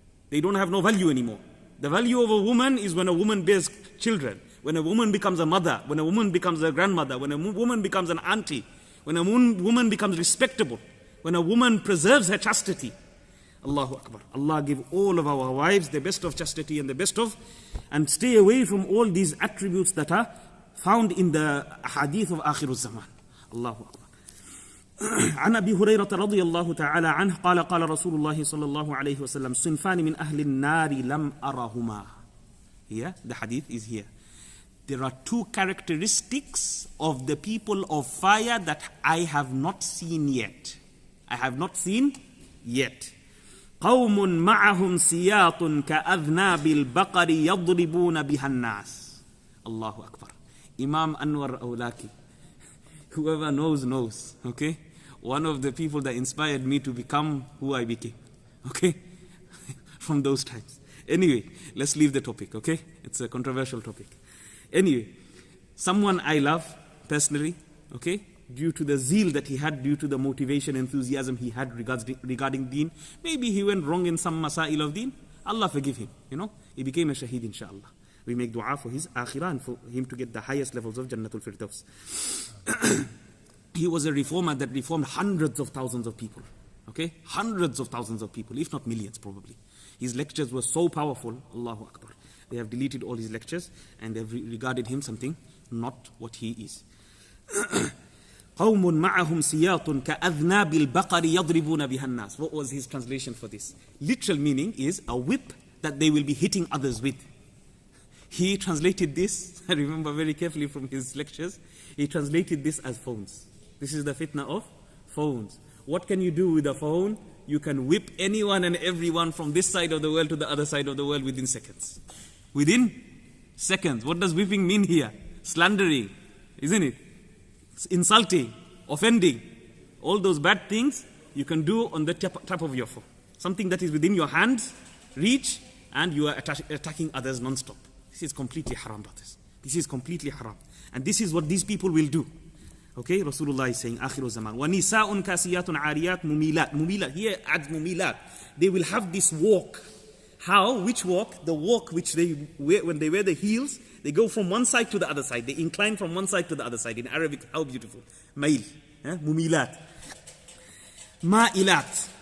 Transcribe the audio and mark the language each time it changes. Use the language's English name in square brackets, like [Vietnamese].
[English] They don't have no value anymore. The value of a woman is when a woman bears children, when a woman becomes a mother, when a woman becomes a grandmother, when a woman becomes an auntie, when a woman becomes respectable, when a woman preserves her chastity. Allahu Akbar. Allah give all of our wives the best of chastity and the best of, and stay away from all these attributes that are found in the hadith of Akhir al-Zaman. Allahu Akbar. [Arabic] عن أبي هريرة رضي الله تعالى عنه قال قال رسول الله صلى الله عليه وسلم صنفان من أهل النار لم أرهما. [English] Here, the hadith is here. There are two characteristics of the people of fire that I have not seen yet. I have not seen yet. [Arabic] قوم معهم سياط كأذناب البقر يضربون بها الناس. [English] Allahu Akbar. Imam Anwar Awlaki. Whoever knows, okay? One of the people that inspired me to become who I became, okay? From those times. Anyway, let's leave the topic, okay? It's a controversial topic. Anyway, someone I love personally, okay? Due to the zeal that he had, due to the motivation, enthusiasm he had regarding deen. Maybe he went wrong in some masail of deen. Allah forgive him, He became a shaheed, inshallah. We make dua for his akhirah and for him to get the highest levels of Jannatul Firdaus. He was a reformer that reformed hundreds of thousands of people. Okay? Hundreds of thousands of people, if not millions probably. His lectures were so powerful, Allahu Akbar. They have deleted all his lectures and they have regarded him something not what he is. [Arabic] قوم معهم سياط كأذناب البقر يضربون بها الناس. [English] What was his translation for this? Literal meaning is a whip that they will be hitting others with. He translated this, I remember very carefully from his lectures, he translated this as phones. This is the fitna of phones. What can you do with a phone? You can whip anyone and everyone from this side of the world to the other side of the world within seconds. Within seconds. What does whipping mean here? Slandering, isn't it? Insulting, offending. All those bad things you can do on the tap of your phone. Something that is within your hands, reach, and you are attacking others non-stop. This is completely haram, brothers. This is completely haram. And this is what these people will do. Okay, Rasulullah is saying, Akhiru Zaman. [Arabic] وَنِسَاءٌ كَاسِيَاتٌ عَارِيَاتٌ مُمِيلَاتٌ. [English] Mumilat, here adds mumilat. They will have this walk. How? Which walk? The walk which they wear, when they wear the heels, they go from one side to the other side. They incline from one side to the other side. In Arabic, how beautiful. Mail. Mumilat. Ma'ilat.